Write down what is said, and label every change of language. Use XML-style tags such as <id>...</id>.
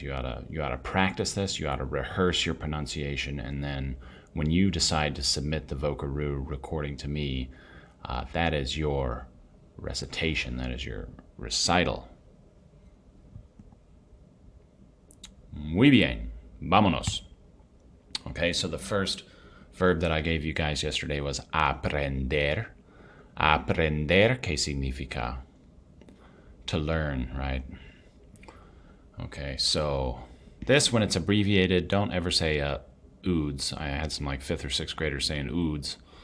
<en>You ought to practice this. You ought to rehearse your pronunciation, and then when you decide to submit the Vocaroo recording to me, that is your recitation. That is your recital.</en> <es>Muy bien. Vámonos.</es> <en>Okay, so the first verb that I gave you guys yesterday was aprender.</en> <es>Aprender, ¿qué significa?</es> <en>To learn, right? Okay, so this, when it's abbreviated, don't ever say UDS. I had some like 5th or 6th graders saying UDS.</en>